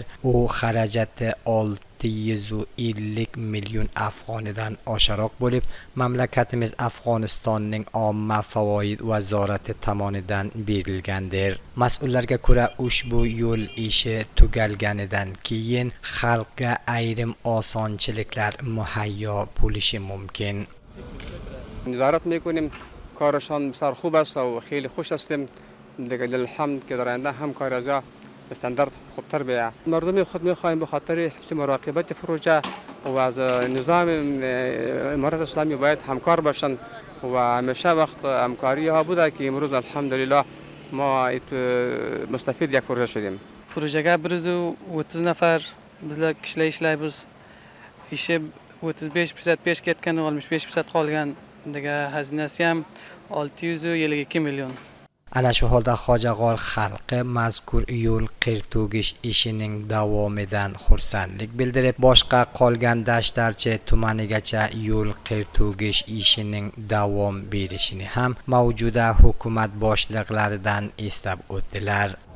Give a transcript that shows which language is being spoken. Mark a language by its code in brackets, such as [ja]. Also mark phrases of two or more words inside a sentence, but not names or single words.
[uz] U xarajati 650 million afg'onidan oshiroq bo'lib, mamlakatimiz Afg'onistonning omma favoid vazorati tomonidan berilgandir. Mas'ullarga ko'ra, ushbu yo'l ishi tugalganidan keyin xalqqa ayrim osonchiliklar muhayyo bo'lishi mumkin. [fa] نظارت میکنیم کارشان بسیار خوب است و خیلی خوش هستیم دیگه الحمد که در آینده هم کار از استاندارد خوبتر بیاید. مردم خود میخواهیم به خاطر حفظ مراقبت پروژه و از نظام امارات اسلامی باید همکار باشند و همیشه وقت همکاری ها بوده که امروز الحمدلله ما مستفید یک پروژه شدیم. پروژه برزو 30 نفر [uz] bizlar kishilar ishlaymiz. Ishi 35% pesh ketgan, 65% qolgan. Degan xazinasi ham 652 million. Ana shu holda Xo'jag'or xalqi mazkur yo'l qirto'gish ishining davomidan xursandlik bildirib, boshqa qolgan Dashtarchi tumanigacha yo'l qirto'gish ishining davom berishini ham mavjuda hukumat boshliqlaridan eslab o'tdilar.